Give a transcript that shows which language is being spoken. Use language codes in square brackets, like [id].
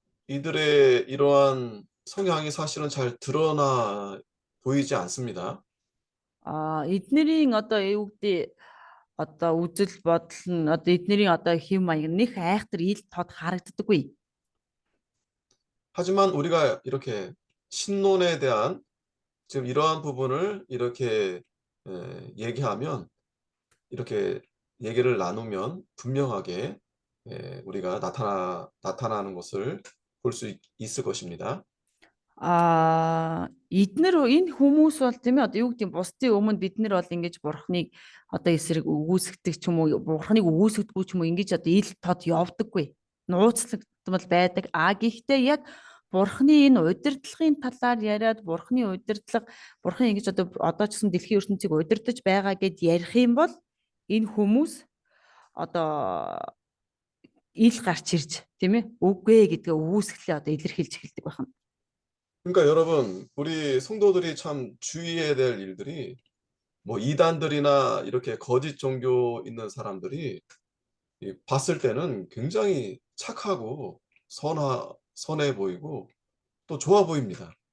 [ko] 이들의 이러한 성향이 사실은 잘 드러나 보이지 않습니다. [mn] Эднэрийн одоо юу гэдэг одоо үзэл бодол нь одоо эднэрийн одоо хэв маяг нэх айхтар ил тод харагддаггүй. [ko] 하지만 우리가 이렇게 신론에 대한 지금 이러한 부분을 이렇게 얘기하면 이렇게 얘기를 나누면 분명하게 우리가 나타나는 것을 볼 수 있을 것입니다. [mn] Эднэр энэ хүмүүс бол тийм ээ одоо юу гэдэг нь бусдын өмнө бид нар бол ингэж бурхныг одоо эсрэг үгүйсгдэг ч юм уу бурхныг үгүйсгдэггүй ч юм уу ингэж одоо ил тод явдаггүй. Нууцлагдмал байдаг. Гэхдээ яг бурхны энэ удирдлагын талаар яриад бурхны удирдлага бурхан ингэж одоо ч гэсэн дэлхийн ертөнцийг удирдах байгаа гэд ярих юм бол энэ хүмүүс одоо ил гарч ирж тийм ээ үгүй гэдгээ үгүйсгэлээ одоо илэрхийлж эхэлдэг байна. [ko] 그러니까 여러분, 우리 성도들이 참 주의해야 될 일들이 뭐 이단들이나 이렇게 거짓 종교 있는 사람들이 봤을 때는 굉장히 착하고 선해 보이고 또 좋아 보입니다.